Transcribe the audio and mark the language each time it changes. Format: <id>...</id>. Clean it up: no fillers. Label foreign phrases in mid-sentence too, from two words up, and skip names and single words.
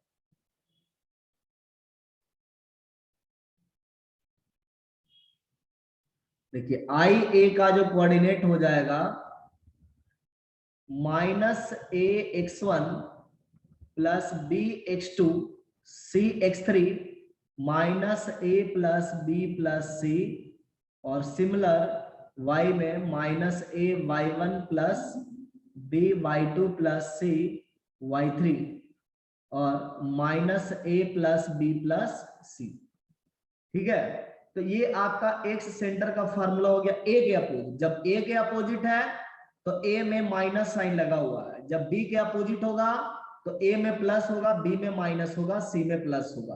<hi>देखिए आई ए का जो कोऑर्डिनेट हो जाएगा -a(x1) + b(x2) c(x3) -a + b + c, और सिमिलर y में -a(y1) + b(y2) + c (y3) और -a + b + c, ठीक है। तो ये आपका</hi> <en>x center</en> <hi>का फार्मूला हो गया। ए के अपोजिट, जब ए के अपोजिट है तो ए में</hi> <en>minus sign</en> <hi>लगा हुआ है, जब बी के अपोजिट होगा तो ए में प्लस होगा, बी में माइनस होगा, सी में प्लस होगा।</hi>